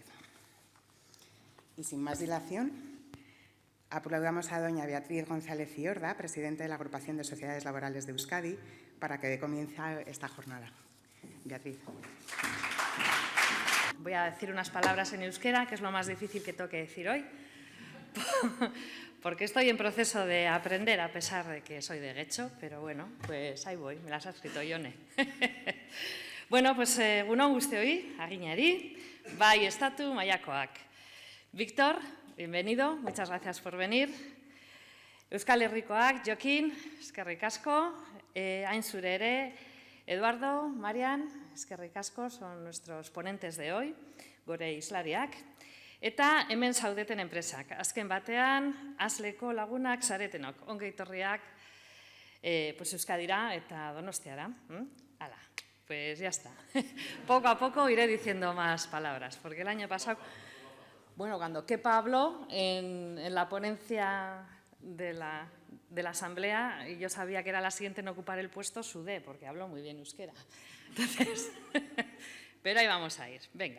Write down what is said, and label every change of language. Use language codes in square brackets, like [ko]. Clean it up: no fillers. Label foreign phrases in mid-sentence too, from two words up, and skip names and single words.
[es] Y sin más dilación, aplaudamos a doña Beatriz González Ciorda, presidenta de la Agrupación de Sociedades Laborales de Euskadi, para que dé comienzo a esta jornada. Beatriz. Voy a decir unas palabras en euskera, que es lo más difícil que tengo que decir hoy, porque estoy en proceso de aprender, a pesar de que soy de Getxo, pero bueno, pues ahí voy, me las ha escrito Jone. Bueno, pues [eu] egunon guztioi, aginari, bai estatu mailakoak. [es] Víctor, bienvenido, muchas gracias por venir. [eu] Euskal Herrikoak, Joaquín, eskerrik asko, hain zure ere, Eduardo, Marian, eskerrik asko, [es] son nuestros ponentes de hoy, [eu] gore islariak. Eta hemen zaudeten enpresak, azken batean, ASLeko lagunak zaretenok, ongi etorriak pues Euskadira eta Donostiara. Hala, [es] pues ya está. Poco a poco iré diciendo más palabras, porque el año pasado, bueno, cuando Kepa habló en la ponencia de la Asamblea, y yo sabía que era la siguiente en ocupar el puesto, sudé, porque habló muy bien euskera. Entonces, pero ahí vamos a ir, venga.